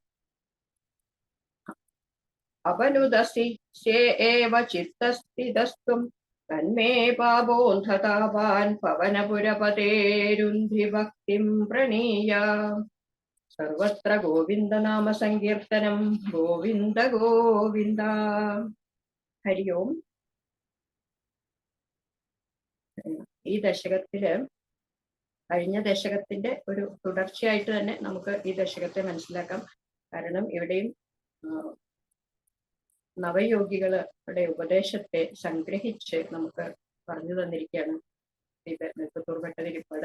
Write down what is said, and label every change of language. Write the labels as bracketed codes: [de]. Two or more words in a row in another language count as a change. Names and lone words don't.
[sa] अपनुदसि से एव चित्तस्थितस्तुं तन्मे पापोऽन्धतापान् पवनपुरपतेरुन्धि भक्तिं प्रणीय सर्वत्र गोविंद नाम संकीर्तനം गोविंद गोविंद. ഹരി ഓം. [ml] ഈ ദശകത്തില് കഴിഞ്ഞ ദശകത്തിന്റെ ഒരു തുടർച്ചയായിട്ട് തന്നെ നമുക്ക് ഈ ദശകത്തെ മനസ്സിലാക്കാം. കാരണം ഇവിടെയും നവയോഗികളുടെ ഉപദേശത്തെ സംഗ്രഹിച്ച് നമുക്ക് പറഞ്ഞു തന്നിരിക്കുകയാണ് ഇത് നെൽപ്പത്തൂർ ഭട്ടതിരിപ്പാട്.